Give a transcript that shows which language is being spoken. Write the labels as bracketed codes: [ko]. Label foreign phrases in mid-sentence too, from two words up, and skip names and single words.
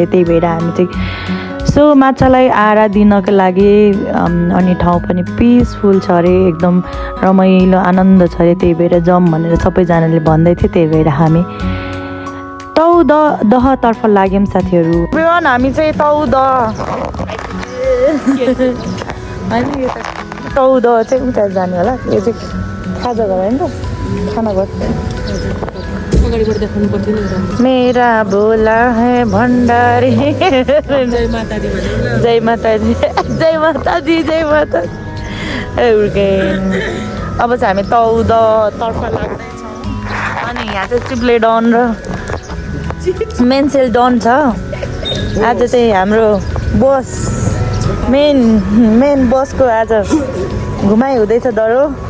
[ne] त्यही भएर हामी चाहिँ सो माछालाई आहारा दिनको लागि अनि ठाउँ पनि पिसफुल छ अरे एकदम रमाइलो आनन्द छ अरे त्यही भएर जम भनेर सबैजनाले भन्दै थियो त्यही भएर हामी तौद दहतर्फ लाग्यौँ साथीहरू एभ्रिवान हामी चाहिँ तौद तौद चाहिँ उता जाने होला यो चाहिँ खाजा घर होइन त खाना घर अगाडिबाट देखाउनु पर्थ्यो नि [hi] मेरा भोला है भण्डारी जय माता दी जय माता दी जय माता दी जय माता [ne] अब चाहिँ हामी तौदतर्फ लाग्दैछौँ अनि यहाँ चाहिँ चिप्ले डन र मेन्सेल डन छ आज चाहिँ हाम्रो बस मेन बसको आज घुमाइ हुँदैछ दरो